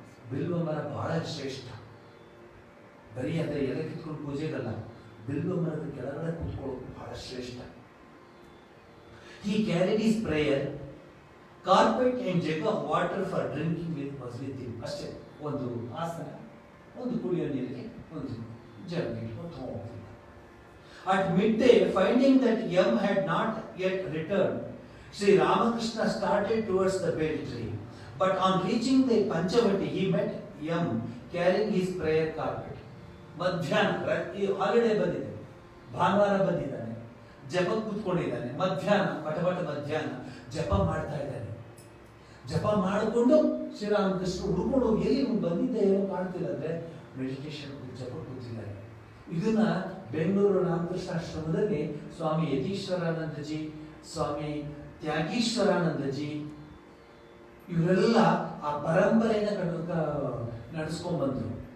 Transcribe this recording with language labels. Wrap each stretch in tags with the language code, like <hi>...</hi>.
<kn>ಬಿಲ್ವ ಮರ ಬಹಳ ಶ್ರೇಷ್ಠ. ಬರೀ ಅದೇ ಎಲೆ ಕಿತ್ಕೊಂಡು ಪೂಜೆಗಲ್ಲ, ಬಿಲ್ವ ಮರದ ಕೆಳಗಡೆ ಕೂತ್ಕೊಳ್ಳೋದು ಬಹಳ ಶ್ರೇಷ್ಠ.</kn> <en>He carried his prayer, carpet and jug of water for drinking was with him.</en> <kn>ಅಷ್ಟೇ, ಒಂದು ಆಸನ, ಒಂದು ಕುಡಿಯೋ ನೀರಿಗೆ ಒಂದು ಜಗ್ ಇಟ್ಕೊಂಡು ಹೋಗ್ತಿದ್ದ.</kn> <en>At midday, finding that Yam had not yet returned, Sri Ramakrishna started towards the bel tree. But on reaching the Panchavati, he met Yam carrying his prayer carpet.</en> <kn>ಮಧ್ಯಾಹ್ನ ಹಾಲಿಡೇ ಬಂದಿದೆ, ಭಾನುವಾರ ಬಂದಿದ್ದಾನೆ. ಜಪ ಕೂತ್ಕೊಂಡಿದ್ದಾನೆ. ಮಧ್ಯಾಹ್ನ ಮಧ್ಯಾಹ್ನ ಜಪ ಮಾಡ್ತಾ ಇದ್ದಾನೆ. ಜಪ ಮಾಡಿಕೊಂಡು ಶ್ರೀರಾಮಕೃಷ್ಣ ಹುಡುಕೊಂಡು ಹೋಗಿ ಎಲ್ಲಿ ಬಂದಿದ್ದ ಏನೋ ಕಾಣ್ತಿಲ್ಲ ಅಂದ್ರೆ ಮೆಡಿಟೇಷನ್ ಜಪ ಕೂತಿದ್ದಾರೆ. ಇದನ್ನ ಬೆಂಗಳೂರು ರಾಮಕೃಷ್ಣ ಆಶ್ರಮದಲ್ಲಿ ಸ್ವಾಮಿ ಯತೀಶ್ವರಾನಂದಜಿ, ಸ್ವಾಮಿ ತ್ಯಾಗೀಶ್ವರಾನಂದಜಿ ಇವರೆಲ್ಲ ಆ ಪರಂಪರೆಯನ್ನ ನಡೆಸ್ಕೊಂಡ್ ಬಂದ್ರು.</kn>